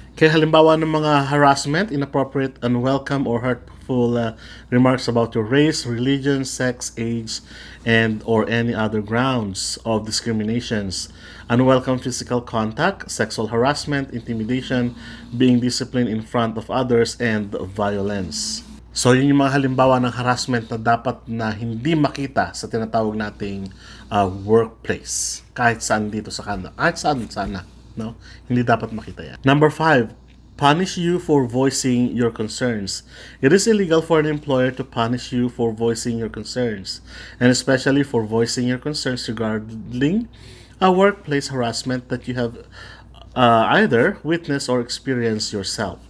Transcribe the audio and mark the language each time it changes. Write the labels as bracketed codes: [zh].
[tl] Kaya halimbawa ng mga [en] harassment, inappropriate, unwelcome, or hurtful remarks about your race, religion, sex, age, and or any other grounds of discriminations, unwelcome physical contact, sexual harassment, intimidation, being disciplined in front of others, and violence. [tl] So, yun yung mga halimbawa ng harassment na dapat na hindi makita sa tinatawag nating workplace. Kahit saan dito sa Canada. Kahit saan sana. No? Hindi dapat makita yan. [en] Number 5, punish you for voicing your concerns. It is illegal for an employer to punish you for voicing your concerns, and especially for voicing your concerns regarding a workplace harassment that you have either witnessed or experienced yourself.